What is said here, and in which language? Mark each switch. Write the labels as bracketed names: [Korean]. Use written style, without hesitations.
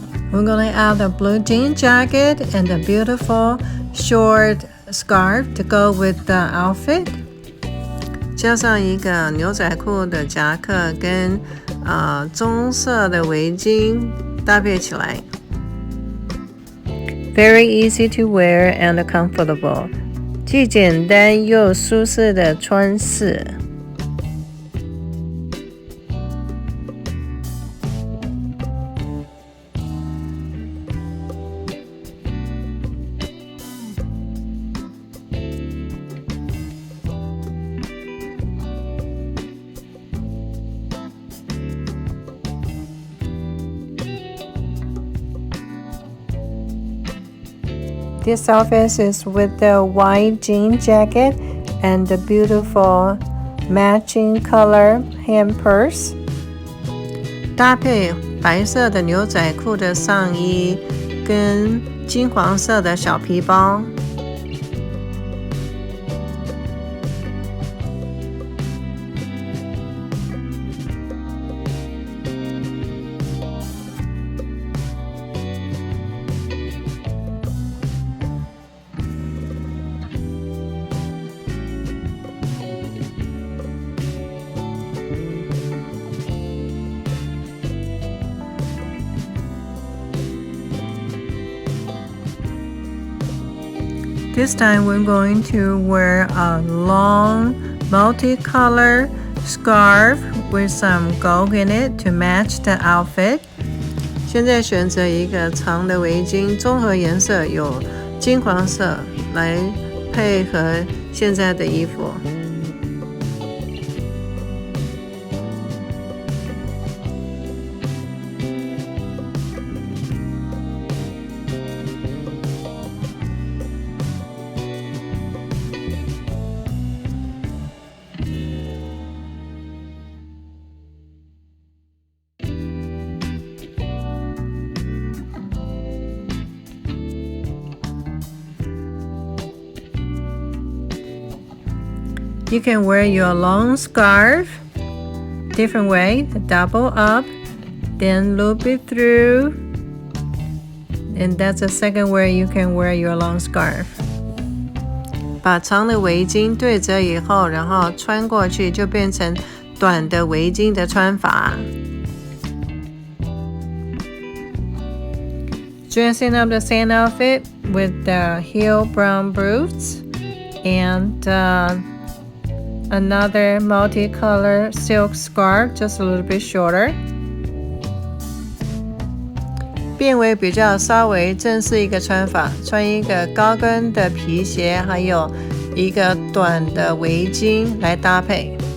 [English] We're going to add a blue jean jacket and a beautiful short scarf to go with the outfit. [Chinese] 加上一个牛仔裤的夹克跟棕色的围巾搭配起来。 [English] Very easy to wear and comfortable. [Chinese] 既简单又舒适的穿饰。 [English] This outfit is with the white jean jacket and the beautiful matching color hand purse. [Chinese] 搭配白色的牛仔裤的上衣跟金黄色的小皮包。 [English] This time we're going to wear a long multicolor scarf with some gold in it to match the outfit. [Chinese] 现在选择一个长的围巾，综合颜色有金黄色来配合现在的衣服。 [English] You can wear your long scarf different way, double up, then loop it through, and that's the second way you can wear your long scarf. [Chinese] 把长的围巾对折以后，然后穿过去就变成短的围巾的穿法。 [English] Dressing up the same outfit with the heel brown boots and another multicolor silk scarf, just a little bit shorter. [Chinese] 变为比较稍微正式一个穿法，穿一个高跟的皮鞋，还有一个短的围巾来搭配。